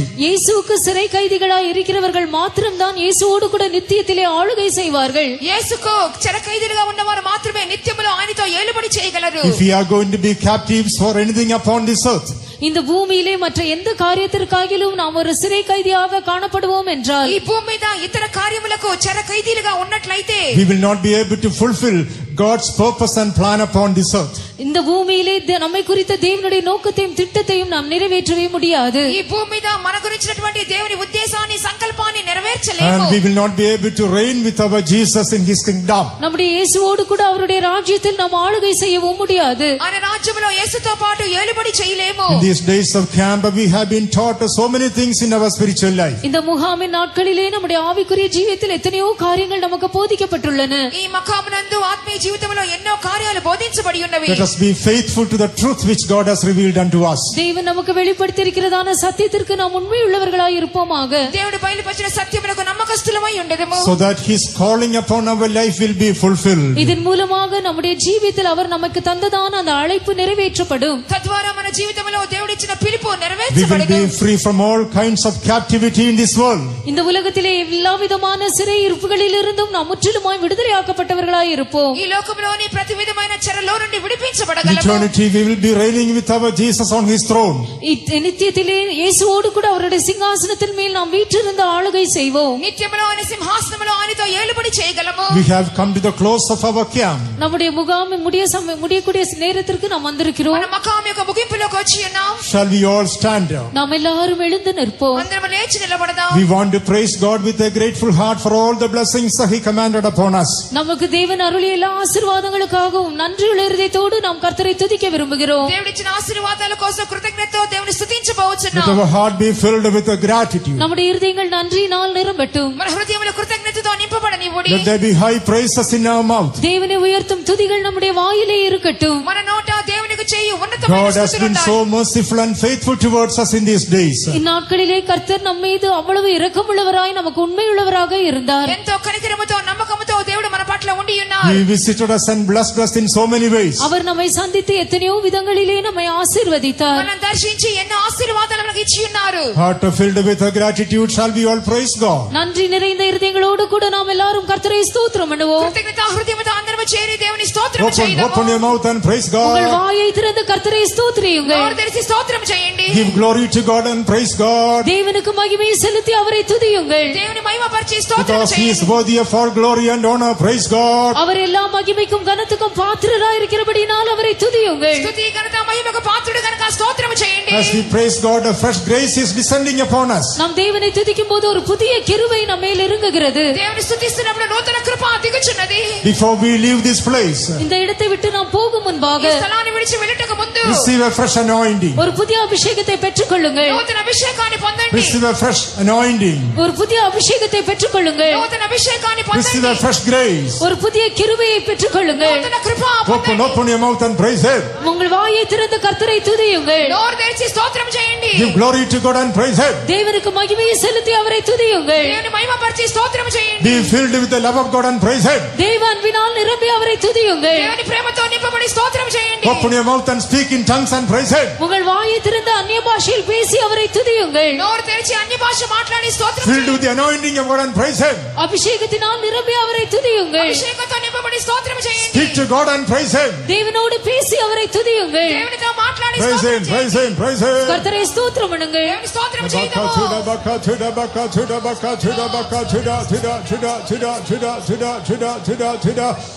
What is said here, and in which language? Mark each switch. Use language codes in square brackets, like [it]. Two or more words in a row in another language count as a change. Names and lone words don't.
[ta] இயேசுவுக்கு சிறை கைதிகளாய் இருக்கிறவர்கள் மாத்திரம்தான் இயேசுவோடு கூட நித்தியத்திலே ஆளுகை செய்வார்கள். [te] యేసుకు చెర ఖైదీలుగా ఉన్నవారు మాత్రమే నిత్యములో ఆయనతో ఏలుబడి చేయగలరు. [en] If we are going to be captives for anything upon this earth, [ta] இந்த பூமியிலே மற்ற எந்த காரியத்திற்காகிலும் நாம் ஒரு சிறை கைதியாக காணப்படுவோம் என்றால், [te] ఈ భూమి మీద ఇతర కార్యములకు చెర ఖైదీలుగా ఉన్నట్లయితే [en] we will not be able to fulfill God's purpose and plan upon this earth. [ta] இந்த பூமியிலே நம்மை குறித்த தேவனுடைய நோக்கத்தையும் திட்டத்தையும் நாம் நிறைவேற்றவே முடியாது. [te] ఈ భూమి మీద మన గురించినటువంటి దేవుని ఉద్దేశాన్ని సంకల్పాన్ని నెరవేర్చలేము. [en] And we will not be able to reign with our Jesus in his kingdom. [ta] நம்முடைய இயேசுவோடு கூட அவருடைய ராஜ்யத்தில் நாம் ஆளுகை செய்யவும் முடியாது. [te] ఆయన రాజ్యములో యేసుతో పాటు ఏలుబడి చేయలేము. [en] In these days of camp, we have been taught so many things in our spiritual life. [ta] இந்த முகாமின் நாட்களிலே நம்முடைய ஆவிக்குரிய ஜீவியத்தில் எத்தனையோ காரியங்கள் நமக்கு போதிக்கப்பட்டுள்ளன. [te] ఈ మకామునందు ఆత్మీయ జీవితంలో ఎన్నో కార్యాలు బోధించబడి ఉన్నవి. [en] Let us be faithful to the truth which God has revealed unto us. [ta] தேவன் நமக்கு வெளிப்படுத்தியிருக்கிறதான சத்தியத்திற்கு நாம் உண்மையுள்ளவர்களாய் இருப்போமாக. [te] దేవుడు బయలుపరిచిన సత్యమునకు నమ్మకస్తులమై ఉండెదము. [en] So that his calling upon our life will be fulfilled. [ta] இதன் மூலமாக நம்முடைய ஜீவியத்தில் அவர் நமக்கு தந்ததான அந்த அழைப்பு நிறைவேற்றப்படும். [te] తద్వారా మన జీవితంలో దేవుడిచ్చిన పిలుపు [en] We will [te] నెరవేర్చబడును. [en] be free from all kinds of captivity in this world. [ta] இந்த உலகத்திலே எல்லா விதமான சிறை இருப்புகளிலிருந்தும் நாம் முற்றிலுமாய் விடுதலையாக்கப்பட்டவர்களாய் இருப்போம். [te] ఈ లోకంలోని ప్రతి విధమైన చెరలో నుండి విడిపించబడతాము. రక్షించబడగలము. [en] eternity we will be reigning with our Jesus on his throne. [ta] நித்தியத்திலே இயேசுவோடு கூட அவருடைய சிங்காசனத்தின் மேல் நாம் வீற்றிருந்து ஆளுகை செய்வோம். [te] నిత్యములో ఆయన సింహాసనములో ఆయనతో ఏలుబడి చేయగలము. [en] We have come to the close of our camp. [ta] நம்முடைய முகாம் முடியக்கூடிய நேரத்திற்கு நாம் வந்திருக்கிறோம். [te] మన మకాం యొక్క ముగింపులోకి వచ్చి ఉన్నాం. [en] Shall we all stand up? [ta] நாம் எல்லாரும் எழுந்து நிற்போம். [te] అందరం లేచి నిలబడదాం. [en] We want to praise God with a grateful heart for all the blessings that he commanded upon us. [ta] நமக்கு தேவன் அருளிய எல்லா ஆசீர்வாதங்களுக்காகவும் நன்றியுள்ள இருதயத்தோடு நாம் கர்த்தரை துதிக்க விரும்புகிறோம். [te] దేవుడిచ్చిన ఆశీర్వాదాల కోసం కృతజ్ఞతతో దేవుని స్తుతించబోచున్నాం. [en] Let our heart be filled with a gratitude. [ta] நம்முடைய இருதயங்கள் நன்றியினால் நிரம்பட்டும். [te] మన హృదయములో కృతజ్ఞతతో నింపబడనివ్వుడి. [en] Let there be high praises in our mouth. [ta] தேவனை உயர்த்தும் துதிகள் நம்முடைய வாயிலே இருக்கட்டும். [te] మన నోట దేవునికి చేయు ఉన్నతమైన [en] God has been so merciful and faithful towards us in these days. [ta] இந்நாட்களிலே கர்த்தர் நம்ம மீது அவ்வளவு இரக்கமுள்ளவராய் நமக்கு உண்மையுள்ளவராக இருந்தார். [te] ఎంతో కనికరముతో నమ్మకముతో దేవుడు మన పట్ల ఉండి ఉన్నారు. [en] He visited us and blessed us in so many ways. [ta] அவர் நம்மை சந்தித்து எத்தனையோ விதங்களிலே நம்மை ஆசீர்வதித்தார். [te] మనం దర్శించి ఎన్నో ఆశీర్వాదాలు మనకు ఇచ్చి ఉన్నారు. [en] Heart filled with a gratitude shall we all praise God. [ta] நன்றி நிறைந்த இருதயங்களோடு கூட நாம் எல்லாரும் கர்த்தரை ஸ்தோத்திரம் பண்ணுவோம். [te] కృతజ్ఞత హృదయముతో అందరము చేరి దేవుని స్తోత్రం చేద్దాము. [en] Open your mouth and praise [ta] உங்கள் [en] God. [ta] வாயை திறந்து கர்த்தரை ஸ்தோத்திரியுங்கள். [te] నోరు తెరిచి స్తోత్రం చేయండి. [en] Give glory to God and praise God. [ta] தேவனுக்கு மகிமையை செலுத்தி அவரை துதியுங்கள். [te] దేవుని మహిమపరిచి స్తోత్రం [en] Because he is [te] చేయండి. [en] worthy of all glory and honor. Praise God. [ta] அவர் எல்லா மகிமைக்கும் கனத்துக்கும் பாத்திரராய் இருக்கிறபடினால் அவரை துதியுங்கள். [te] స్తుతి ఘనత మహిమకు పాత్రుడు కనుక స్తోత్రం చేయండి. [en] As we praise God, a fresh grace is descending upon us. [ta] நாம் தேவனை துதிக்கும் போது ஒரு புதிய கிருபை நம்ம மேல் இறங்குகிறது. [te] దేవుని స్తుతిస్తున్నప్పుడు నూతన కృప దిగుచున్నది. [en] Before we leave this place, [ta] இந்த இடத்தை விட்டு நாம் போகும் முன்பாக [te] ఈ స్థలాన్ని విడిచి వెళ్ళటకు ముందు [en] receive a fresh anointing. [ta] ஒரு புதிய அபிஷேகத்தை பெற்றுக்கொள்ளுங்கள். [te] నూతన అభిషేకాన్ని పొందండి. [en] Receive a fresh anointing. [ta] ஒரு புதிய அபிஷேகத்தை பெற்றுக்கொள்ளுங்கள். [te] నూతన అభిషేకాన్ని [en] Receive [te] పొందండి. [en] a fresh grace. [ta] ஒரு புதிய கிருபையை பெற்றுக்கொள்ளுங்கள். [te] నూతన కృప [en] Open [te] పొందండి. [en] your mouth and praise Him. [ta] உங்கள் வாயை திறந்து கர்த்தரை துதியுங்கள். [te] నోరు తెరిచి స్తోత్రం చేయండి. [en] Give glory to God and praise Him. [ta] தேவனுக்கு மகிமையை செலுத்தி அவரை துதியுங்கள். [te] దేవుని మహిమపరిచి స్తోత్రం చేయండి. [en] Be filled with the love of God and praise Him. [ta] தேவ அன்பினால் நிரம்பி அவரை துதியுங்கள். [te] దేవుని ప్రేమతో నింపబడి స్తోత్రం చేయండి. [en] Open your mouth and speak in tongues and praise Him. [ta] உங்கள் வாயை திறந்து அந்நிய பாஷையில் பேசி அவரை துதியுங்கள். [te] నోరు తెరిచి అన్య భాష మాట్లాడి స్తోత్రం [en] Filled [te] చేయండి. [en] with the anointing of God and praise Him. [ta] அபிஷேகத்தினால் நிரம்பி அவரை துதியுங்கள். [te] అభిషేకంతో నింపబడి స్తోత్రం చేయండి. [en] Speak to God and praise Him. [ta] தேவனோடு பேசி அவரை துதியுங்கள். [te] దేవునితో మాట్లాడి [en] Praise [te] స్తోత్రం [en] Him, praise [te] చేయండి. [en] Him, praise Him. [ta] கர்த்தரை ஸ்தோத்திரம் பண்ணுங்கள். [te] దేవుని స్తోత్రం చేద్దాము. Baka,